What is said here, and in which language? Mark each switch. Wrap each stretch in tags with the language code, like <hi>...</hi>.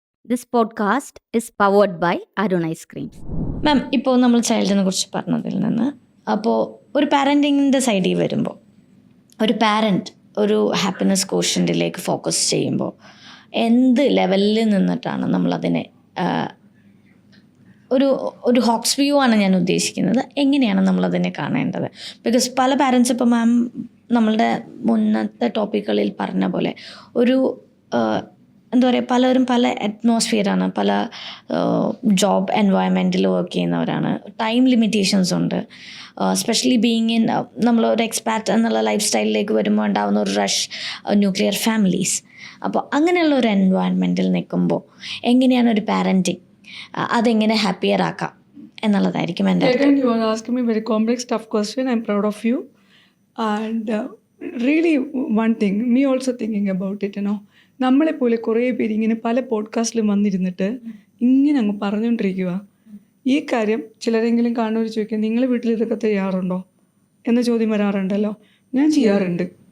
<en>This podcast is powered by Arun Ice Creams.</en> <ml>മാം, ഇപ്പോൾ നമ്മൾ ചൈൽഡിനെ കുറിച്ച് പറഞ്ഞതിൽ നിന്ന് അപ്പോൾ ഒരു പാരൻറ്റിങ്ങിൻ്റെ സൈഡിൽ വരുമ്പോൾ ഒരു പാരൻറ്റ് ഒരു ഹാപ്പിനെസ് കോഷ്യൻറ്റിലേക്ക് ഫോക്കസ് ചെയ്യുമ്പോൾ എന്ത് ലെവലിൽ നിന്നിട്ടാണ് നമ്മളതിനെ ഒരു ഹോക്സ് വ്യൂ ആണ് ഞാൻ ഉദ്ദേശിക്കുന്നത്, എങ്ങനെയാണ് നമ്മളതിനെ കാണേണ്ടത്? ബിക്കോസ് പല പാരൻസ് ഇപ്പോൾ മാം നമ്മളുടെ മുന്നത്തെ ടോപ്പിക്കുകളിൽ പറഞ്ഞ പോലെ ഒരു എന്താ പറയുക, പലരും പല അറ്റ്മോസ്ഫിയറാണ്, പല ജോബ് എൻവയോൺമെൻറ്റിൽ വർക്ക് ചെയ്യുന്നവരാണ്, ടൈം ലിമിറ്റേഷൻസ് ഉണ്ട്. സ്പെഷ്യലി ബീയിങ് ഇൻ നമ്മളൊരു എക്സ്പാറ്റ് എന്നുള്ള ലൈഫ് സ്റ്റൈലിലേക്ക് വരുമ്പോൾ ഉണ്ടാകുന്ന ഒരു റഷ് ന്യൂക്ലിയർ ഫാമിലീസ്. അപ്പോൾ അങ്ങനെയുള്ള ഒരു എൻവയോൺമെൻറ്റിൽ നിൽക്കുമ്പോൾ എങ്ങനെയാണ് ഒരു പാരൻറ്റിങ് അതെങ്ങനെ ഹാപ്പിയർ ആക്കാം എന്നുള്ളതായിരിക്കും എൻ്റെ.</ml> <en>Again, you are asking me very complex, tough question. I'm proud of you. And really one thing, me also thinking about it,</en> <ml>നമ്മളെപ്പോലെ കുറേ പേര് ഇങ്ങനെ പല പോഡ്കാസ്റ്റിലും വന്നിരുന്നിട്ട് ഇങ്ങനെ അങ്ങ് പറഞ്ഞുകൊണ്ടിരിക്കുക. ഈ കാര്യം ചിലരെങ്കിലും കാണുന്നവർ ചോദിക്കുക, നിങ്ങൾ വീട്ടിൽ ഇതൊക്കെ ചെയ്യാറുണ്ടോ എന്ന ചോദ്യം വരാറുണ്ടല്ലോ. ഞാൻ ചെയ്യാറുണ്ട്.</ml>